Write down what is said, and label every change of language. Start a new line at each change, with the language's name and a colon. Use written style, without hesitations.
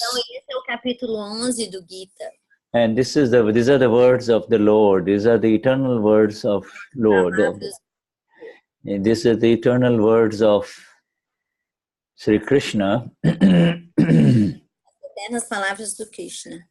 Portuguese: Então esse é o capítulo 11 do Gita.
English: And these are the words of the Lord. These are the eternal words of Lord. And these are the eternal words of Sri Krishna.
Portuguese: Eternas palavras do Krishna.